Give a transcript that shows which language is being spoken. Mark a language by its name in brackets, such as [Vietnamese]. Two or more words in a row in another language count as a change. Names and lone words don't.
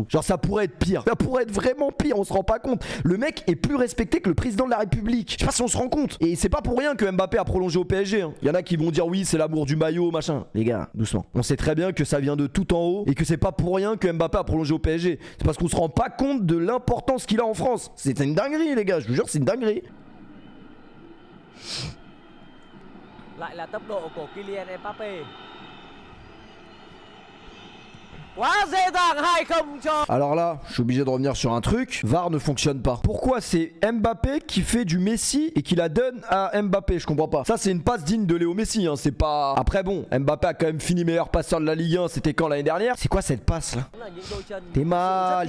[French] Genre ça pourrait être pire. Ça pourrait être vraiment pire, on se rend pas compte. Le mec est plus respecté que le président de la République. Je sais pas si on se rend compte. Et c'est pas pour rien que Mbappé a prolongé au PSG. Hein. Y en a qui vont dire oui, c'est l'amour du maillot, machin. Les gars, doucement. On sait très bien que ça vient de tout en haut et que c'est pas pour rien que Mbappé a prolongé au PSG. C'est parce qu'on se rend pas compte de l'importance qu'il a en France. C'est une dinguerie, les gars. Je vous jure, c'est une dinguerie. [Vietnamese] Lại là tốc độ của Kylian Mbappé. Quá dễ dàng 2-0 cho. [French] Alors là, je suis obligé de revenir sur un truc. VAR ne fonctionne pas. Pourquoi c'est Mbappé qui fait du Messi et qui la donne à Mbappé? Je comprends pas. Ça, c'est une passe digne de Léo Messi. Hein. C'est pas. Après, bon, Mbappé a quand même fini meilleur passeur de la Ligue 1. C'était quand l'année dernière? C'est quoi cette passe là? T'es mal.